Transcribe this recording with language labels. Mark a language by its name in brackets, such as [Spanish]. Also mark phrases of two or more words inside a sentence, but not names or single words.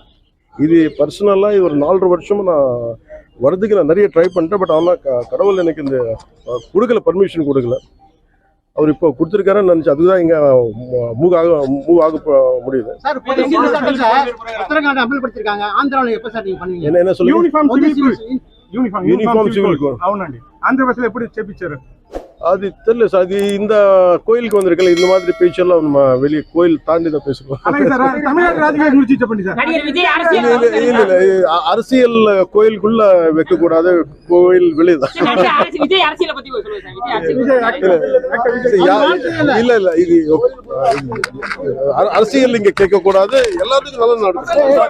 [Tamil] இது பர்சனலாக ஒரு 4.5 வருஷமா நான் வரதுக்கு நான் நிறைய ட்ரை பண்ணிட்டேன். பட் ஆனால் கடவுள் எனக்கு இந்த கொடுக்கல, பர்மிஷன் கொடுக்கல. அவர் இப்போ கொடுத்துருக்காருன்னு நினச்சி அதுதான் இங்கே மூவ் ஆக முடியுது. என்ன சொல்லுங்க, [English] uniform civil code [Telugu] అవునండి. ఆంధ్రప్రదేశ్లో ఎప్పుడు చేపించారు? [Tamil] அது தெரியல சார். அது இந்த கோயிலுக்கு வந்திருக்கல, இந்த மாதிரி பேச்செல்லாம் நம்ம வெளியே கோயில் தாண்டி தான் பேசுவோம். அரசியல் கோயிலுக்குள்ள வைக்கக்கூடாது, கோயில் வெளியதான். இல்ல இல்ல இது அரசியல் இங்க கேட்கக்கூடாது, எல்லாத்துக்கும் நல்லா நடக்கும்.